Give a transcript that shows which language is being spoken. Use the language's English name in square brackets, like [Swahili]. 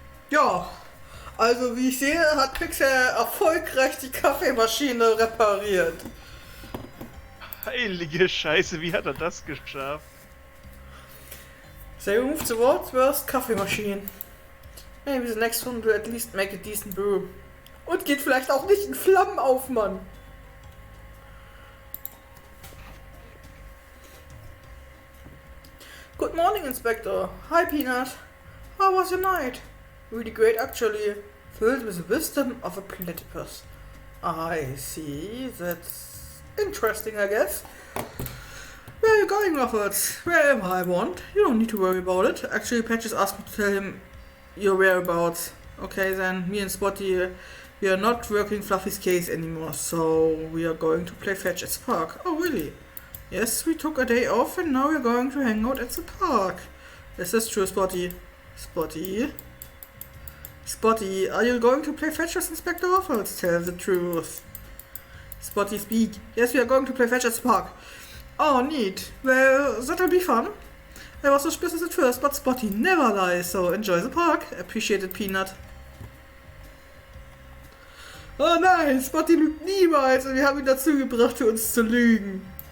[German] Ja, also wie ich sehe, hat Pixel erfolgreich die Kaffeemaschine repariert. Heilige Scheiße, wie hat er das geschafft? [English] They removed the world's worst coffee machine. Maybe the next one will at least make a decent brew. [German] Und geht vielleicht auch nicht in Flammen auf, Mann. [English] Good morning, Inspector. Hi, Peanut. How was your night? Really great, actually. Filled with the wisdom of a platypus. I see. That's interesting, I guess. Where are you going, Waffles? Wherever I want. You don't need to worry about it. Actually, Patches asked me to tell him your whereabouts. Okay, then me and Spotty, we are not working Fluffy's case anymore, so we are going to play fetch at the park. Oh, really? Yes, we took a day off and now we're going to hang out at the park. This is true, Spotty. Spotty? Spotty, are you going to play fetch with Inspector Waffles? Tell the truth. Spotty, speak. Yes, we are going to play fetch at the park. Oh, neat. Well, that'll be fun. I was suspicious at first, but Spotty never lies, so enjoy the park. Appreciated, Peanut. [German] Oh nein, Spotty lügt niemals und wir haben ihn dazu gebracht, für uns zu lügen.